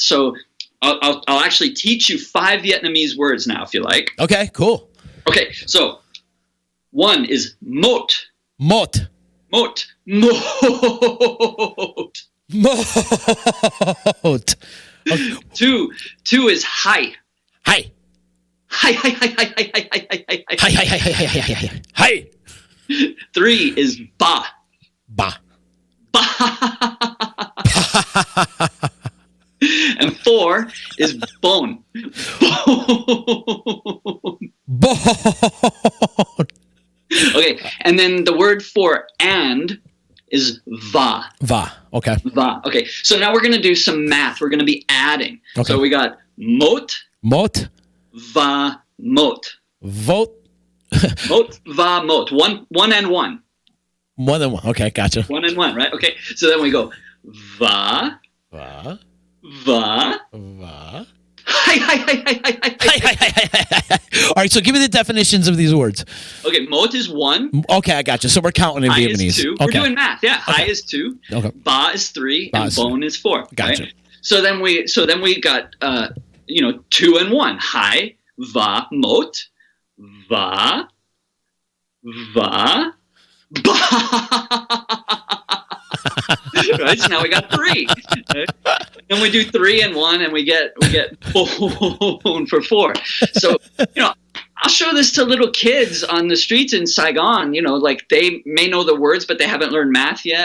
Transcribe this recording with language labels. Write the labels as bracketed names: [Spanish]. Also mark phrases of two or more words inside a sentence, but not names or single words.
[English] So I'll actually teach you 5 Vietnamese words now, if you like. Okay, cool. Okay, so one is mot. Mot. [Vietnamese] Mot. Mot. [English] Mot. Okay. Two is hi. Hi. [Vietnamese] Hi, hi, hi, hi, hi, hi, hi, hi, hi. Hi, hi, hi, hi, hi, hi, hi, hi. [English] 3 is ba. Ba. Ba. And 4 is bone. Bone. Okay, and then the word for and is va. Va. Okay. Va. Okay, so now we're going to do some math. We're going to be adding. Okay. So we got mot, Mot. [Vietnamese] va, mot. [English] Vote. [Vietnamese] Mot, va, mot. [English] One and one. More than one. Okay, gotcha. 1 and 1, right? Okay. So then we go va, Va, va. va. [Vietnamese] Hi, hi, hi, hi, hi, hi, hi. [English] All right, so give me the definitions of these words. Okay, mot is 1. Okay, I got you. So we're counting in Hi Vietnamese. is 2. Okay. We're doing math. Yeah. Hi Okay. is 2. Okay. Ba is 3. Ba And is bone is 4. Gotcha. Right? So then we got 2 and 1. [Vietnamese] Hi, va, mot, va, ba. [English] Right, so now we got 3. Right? Then we do 3 and 1, and we get bone for 4. So I'll show this to little kids on the streets in Saigon. Like they may know the words, but they haven't learned math yet.